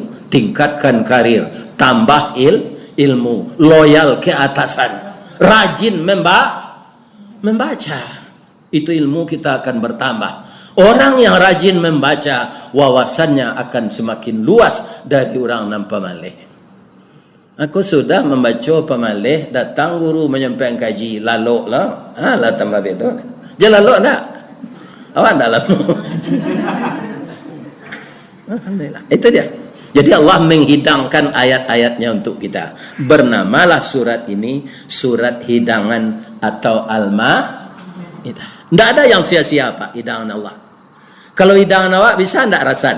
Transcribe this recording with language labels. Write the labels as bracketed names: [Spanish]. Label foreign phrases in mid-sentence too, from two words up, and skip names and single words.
[Indonesian] Tingkatkan karir, tambah ilmu, loyal ke atasan, rajin membaca. Itu ilmu kita akan bertambah. Orang yang rajin membaca, wawasannya akan semakin luas dari orang nan pemalih. Aku sudah membaca pemalih, datang guru menyampaikan kaji, [Minangkabau] lalok lah. Lah tambah beda. Jangan lalok nak. Awak tak lalok. [Indonesian] Alhamdulillah. Itu dia. Jadi Allah menghidangkan ayat-ayatnya untuk kita. Bernamalah surat ini surat hidangan atau Al-Maidah. Tidak ada yang sia-sia Pak, hidangan Allah. Kalau hidangan awak bisa tidak rasan?